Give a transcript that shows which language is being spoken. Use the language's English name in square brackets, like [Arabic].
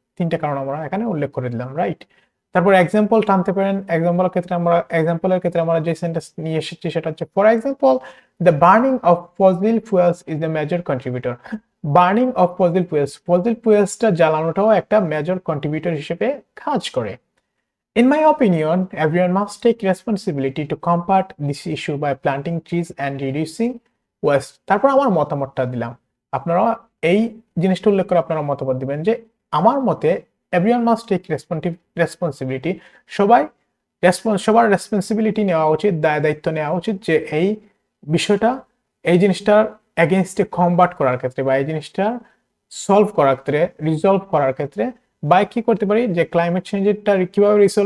[Bangla] 3টে কারণ আমরা এখানে উল্লেখ করে দিলাম, রাইট? তারপর এক্সাম্পল টানতে পারেন। এক্সাম্পলের ক্ষেত্রে আমরা যে সেন্টেন্স নিয়ে এসেছি সেটা হচ্ছে [English] For example the burning of fossil fuels is the major contributor. [Bangla] Burning of fossil ফুয়েলসটা জ্বালানোটাও একটা মেজর কন্ট্রিবিউটর হিসেবে কাজ করে। [English] In my opinion, everyone must take responsibility to combat this issue by planting trees and reducing waste. [Bangla] তারপর আমার মতামতটা দিলাম, আপনারা এই জিনিসটা উল্লেখ করে আপনারা মতামত দিবেন যে আমার মতে [English] everyone must take responsibility, [Bangla] সবাই সবার রেসপন্সিবিলিটি নেওয়া উচিত, দায়িত্ব নেওয়া উচিত যে এই বিষয়টা, এই জিনিসটার এগেনস্টে কমবাট করার ক্ষেত্রে বা এই জিনিসটা সলভ করার ক্ষেত্রে, রিজলভ করার ক্ষেত্রে বা কি করতে পারি যে ক্লাইমেট চেঞ্জেরটা কিভাবে